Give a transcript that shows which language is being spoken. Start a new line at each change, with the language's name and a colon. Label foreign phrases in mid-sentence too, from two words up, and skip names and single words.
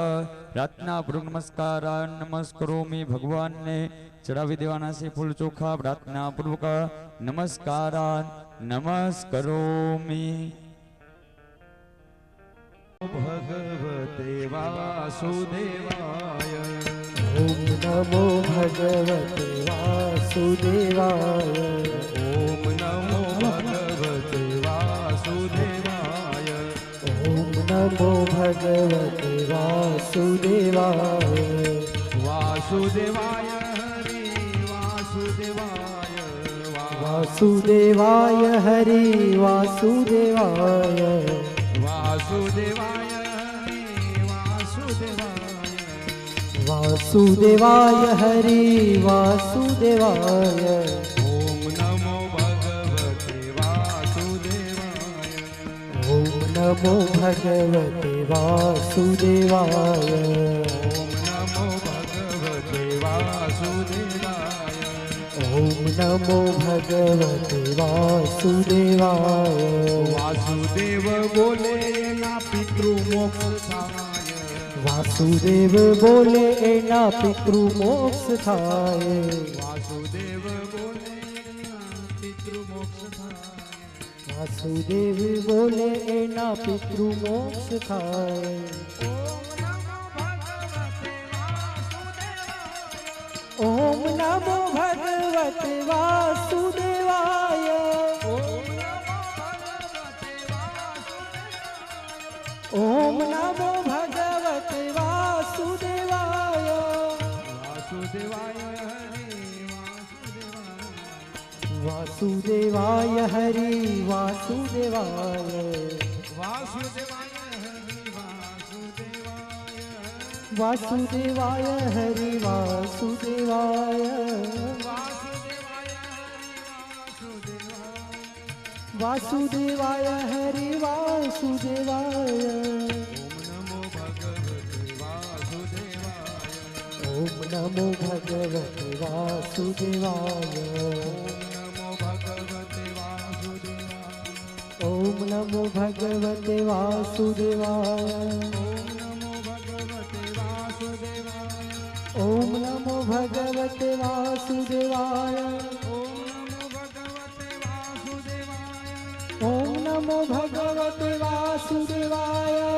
Gujarati: પ્રાર્થના પૂર્વક નમસ્કાર નમસ્કરોમી ભગવાનને ચડાવી દેવાના છે ફૂલ ચોખા. પ્રાર્થના પૂર્વક નમસ્કાર નમસ્કરોમી.
Sanskrit: ભગવતે વાસુદેવાય ओम नमो भगवते वासुदेवाय ઓમ નમો ભગવતે વાસુદેવાય ओम नमो भगवते वासुदेवाय વાસુદેવાય હરિ વાસુદેવાય वासुदेवाय हरि वासुदेवाय વાસુદેવાય હરિ વાસુદેવાય वासुदेवाय हरि वासुदेवाय ઓમ નમો ભગવતે વાસુદેવાય ओम नमो भगवते वासुदेवाय ઓમ નમો ભગવતે વાસુદેવાય ओम नमो भगवते वासुदेवाय
Gujarati: વાસુદેવ બોલે ના પિતૃ મોક્ષ થાય વાસુદેવ બોલે એના પિતૃ મોક્ષ થાય વાસુદેવ બોલે ના પિતૃ મોક્ષ થાય વાસુદેવ બોલે એના પિતૃ મોક્ષ થાય
Sanskrit: ओम नमो भगवते वासुदेवाय ओम नमो भगवते वासुदेवाय વાસુદેવાય હરિ वासुदेवाय વાસુદેવાય हरि वासुदेवाय વાસુદેવાય હરિ વાસુદેવાય वासुदेवाय हरि वासुदेवाय वासुदेवाय हरि वासुदेवाय ઓમ નમો ભગવતે વાસુદેવાય ओम नमो भगवते वासुदेवाय ओम नमो भगवते वासुदेवाय ओम नमो भगवते वासुदेवाय